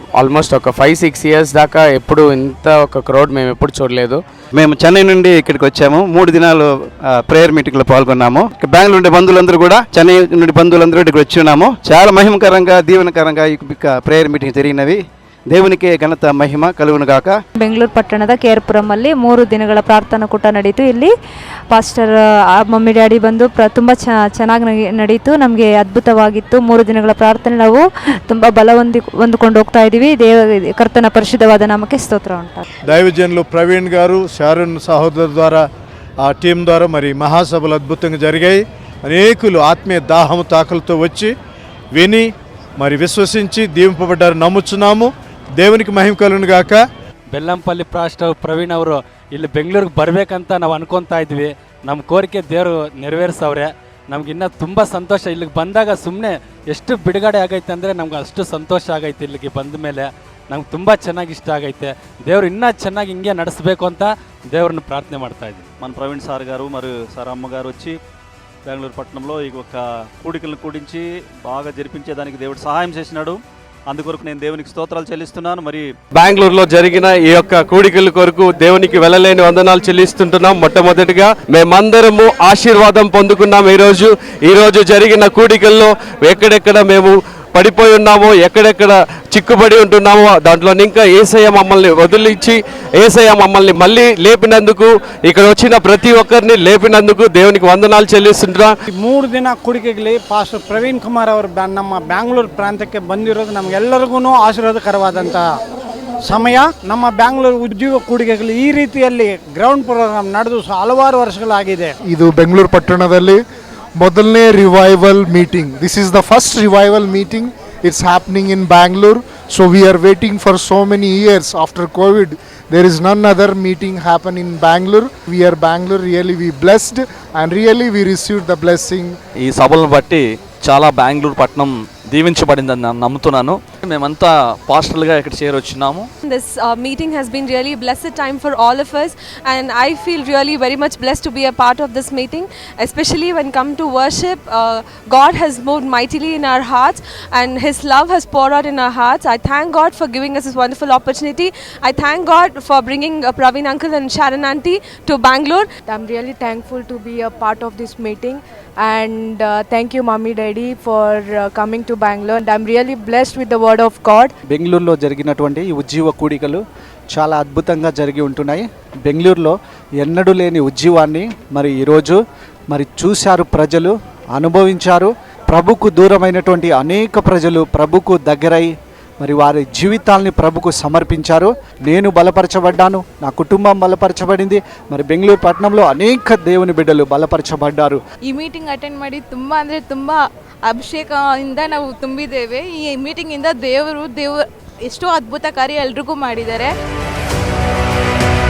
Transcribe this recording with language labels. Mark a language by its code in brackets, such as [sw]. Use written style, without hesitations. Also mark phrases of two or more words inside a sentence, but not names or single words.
[te] ఆల్మోస్ట్ ఒక 5-6 ఇయర్స్ దాకా ఎప్పుడు ఇంత ఒక క్రౌడ్ మేము ఎప్పుడు చూడలేదు. మేము చెన్నై నుండి ఇక్కడికి వచ్చాము. 3 దినాలు [en] prayer meeting [te] పాల్గొన్నాము. బెంగళూరు నుండి బంధువులందరూ కూడా, చెన్నై నుండి బంధువులందరూ ఇక్కడికి వచ్చి ఉన్నాము. చాలా మహిమకరంగా దీవెనకరంగా ఈ [en] prayer meeting [te] జరిగినవి. దేవునికి ఘనత మహిమ కలుగును గాక. [kn] ಬೆಂಗಳೂರು ಪಟ್ಟಣದ ಕೇರ್ಪುರಮಲ್ಲಿ 3 ದಿನಗಳ ಪ್ರಾರ್ಥನಾ ಕೂಟ ನಡೆಯಿತು. ಇಲ್ಲಿ [en] pastor mummy daddy [kn] ಬಂದು ತುಂಬ ಚೆನ್ನಾಗಿ ನಡೆಯಿತು. ನಮಗೆ ಅದ್ಭುತವಾಗಿತ್ತು. 3 ದಿನಗಳ ಪ್ರಾರ್ಥನೆ ನಾವು ತುಂಬ ಹೊಂದಿಕೊಂಡು ಹೋಗ್ತಾ ಇದ್ದೀವಿ. ಕರ್ತನ ಪರಿಶುದ್ಧವಾದ ನಾಮಕ್ಕೆ ಸ್ತೋತ್ರ ಉಂಟು. [te] దైవజనులు ప్రవీణ్ గారు, షారున్ సహోదరు ద్వారా, ఆ టీం ద్వారా మరి మహాసభలు అద్భుతంగా జరిగాయి. అనేకులు ఆత్మీయ దాహము తాకలతో వచ్చి విని మరి విశ్వసించి దీవింపబడ్డారు నమ్ముచున్నాము. దేవునికి మహిమ కలుగును గాక. [kn] ಬೆಲ್ಲಂಪಲ್ಲಿ ಪಾಸ್ಟರ್ ಪ್ರವೀಣ್ ಅವರು ಇಲ್ಲಿ ಬೆಂಗಳೂರಿಗೆ ಬರಬೇಕಂತ ನಾವು ಅನ್ಕೊತಾ ಇದ್ವಿ. ನಮ್ಮ ಕೋರಿಕೆ ದೇವರು ನೆರವೇರಿಸವ್ರೆ. ನಮ್ಗೆ ಇನ್ನೂ ತುಂಬ ಸಂತೋಷ. ಇಲ್ಲಿಗೆ ಬಂದಾಗ ಸುಮ್ಮನೆ ಎಷ್ಟು ಬಿಡುಗಡೆ ಆಗೈತೆ ಅಂದರೆ ನಮ್ಗೆ ಅಷ್ಟು ಸಂತೋಷ ಆಗೈತೆ. ಇಲ್ಲಿಗೆ ಬಂದ ಮೇಲೆ ನಮ್ಗೆ ತುಂಬ ಚೆನ್ನಾಗಿ ಇಷ್ಟ ಆಗೈತೆ. ದೇವರು ಇನ್ನೂ ಚೆನ್ನಾಗಿ ಹಿಂಗೆ ನಡೆಸಬೇಕು ಅಂತ [te] దేవుడిని ప్రార్థన [kn] ಮಾಡ್ತಾ ಇದ್ವಿ. [te] మన ప్రవీణ్ సార్ గారు మరియు సార్ అమ్మ గారు వచ్చి బెంగళూరు పట్టణంలో ఈ ఒక కూడికలను కూడించి బాగా జరిపించేదానికి దేవుడు సహాయం చేసినాడు. అందుకొరకు నేను దేవునికి స్తోత్రాలు చెల్లిస్తున్నాను. మరి బెంగళూరులో జరిగిన ఈ యొక్క కూడికల కొరకు దేవునికి వెళ్ళలేని వందనాలు చెల్లిస్తుంటున్నాం. మొట్టమొదటిగా మేమందరము ఆశీర్వాదం పొందుకున్నాం. ఈ రోజు జరిగిన కూడికల్లో ఎక్కడెక్కడ మేము పడిపోయి ఉన్నామో, ఎక్కడెక్కడ చిక్కుబడి ఉంటున్నామో దాంట్లో ఇంకా యేసయ్య మమ్మల్ని వదిలించి యేసయ్య మమ్మల్ని మళ్ళీ లేపినందుకు, ఇక్కడ వచ్చిన ప్రతి ఒక్కరిని లేపినందుకు దేవునికి వందనాలు చెల్లిస్తుంటున్నాం. [kn] 3 ದಿನ ಕೂಡಿಕೆಗೆ ಪಾಸ್ಟರ್ ಪ್ರವೀಣ್ ಕುಮಾರ್ ಅವರು ನಮ್ಮ ಬ್ಯಾಂಗ್ಳೂರು ಪ್ರಾಂತ್ಯಕ್ಕೆ ಬಂದಿರೋದು ನಮಗೆಲ್ಲರಿಗೂ ಆಶೀರ್ವಾದಕರವಾದಂಥ ಸಮಯ. ನಮ್ಮ ಬ್ಯಾಂಗ್ಳೂರು ಉದ್ಯೋಗ ಕೂಡಿಕೆಗಳು ಈ ರೀತಿಯಲ್ಲಿ [en] ground program [kn] ನಡೆದು ಹಲವಾರು ವರ್ಷಗಳಾಗಿದೆ. ಇದು ಬೆಂಗಳೂರು ಪಟ್ಟಣದಲ್ಲಿ ಮೊದಲನೇ [en] revival meeting. This is the first revival meeting. It's happening in Bangalore. So we are waiting for so many years after Covid. there is none other meeting happen in Bangalore. We are Bangalore really we blessed and really we received the blessing. [te] ఈ సభలను బట్టి చాలా బెంగళూరు పట్టణం దీవించబడిందని నేను నమ్ముతున్నాను. మేమంతా పాస్టర్లుగా ఇక్కడ చేరొచ్చున్నాము. [en] This meeting has been really a blessed time for all of us, and I feel really very much blessed to be a part of this meeting, especially when come to worship. God has moved mightily in our hearts and his love has poured out in our hearts. I thank God for giving us this wonderful opportunity. I thank God for bringing Praveen uncle and Sharon auntie to Bangalore. I'm really thankful to be a part of this meeting, and thank you mommy daddy for coming to Bangalore. And I'm really blessed with the word of God. [te] బెంగళూరులో జరిగినటువంటి ఈ ఉజ్జీవ కూడికలు చాలా అద్భుతంగా జరిగి ఉంటున్నాయి. బెంగళూరులో ఎన్నడూ లేని ఉజ్జీవాన్ని మరి ఈరోజు మరి చూశారు, ప్రజలు అనుభవించారు. ప్రభుకు దూరమైనటువంటి అనేక ప్రజలు ప్రభుకు దగ్గరై మరి వారి జీవితాల్ని ప్రభుకు సమర్పించారు. నేను బలపరచబడ్డాను, నా కుటుంబం బలపరచబడింది. మరి బెంగళూరు పట్టణంలో అనేక దేవుని బిడ్డలు బలపరచబడ్డారు. [kn] ಈ [en] meeting attend [kn] ಮಾಡಿ ತುಂಬ ಅಭಿಷೇಕದಿಂದ ನಾವು ತುಂಬಿದ್ದೇವೆ. ಈ ಮೀಟಿಂಗ್ ಇಂದ ದೇವರು ಎಷ್ಟೋ ಅದ್ಭುತ ಕಾರ್ಯ ಎಲ್ರಿಗೂ ಮಾಡಿದ್ದಾರೆ.